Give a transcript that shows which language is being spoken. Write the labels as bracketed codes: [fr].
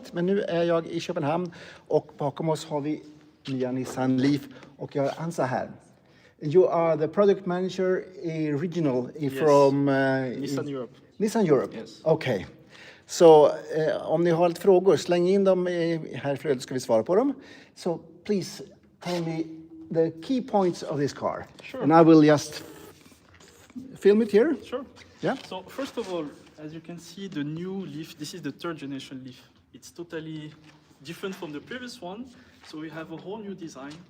[sv] Men nu är jag i Köpenhamn och bakom oss har vi nya Nissan Leaf och jag är Ansa här. [en] You are the product manager regional from Nissan Europe. Nissan Europe. Yes. Okay. [sv] Så om ni har lite frågor, släng in dem här flödet, ska vi svara på dem. [en] So please tell me the key points of this car. Sure. And I will just film it here. Sure. Yeah. So first of all, as you can see, the new Leaf, this is the third generation Leaf. It's totally different from the previous one. So we have a whole new design.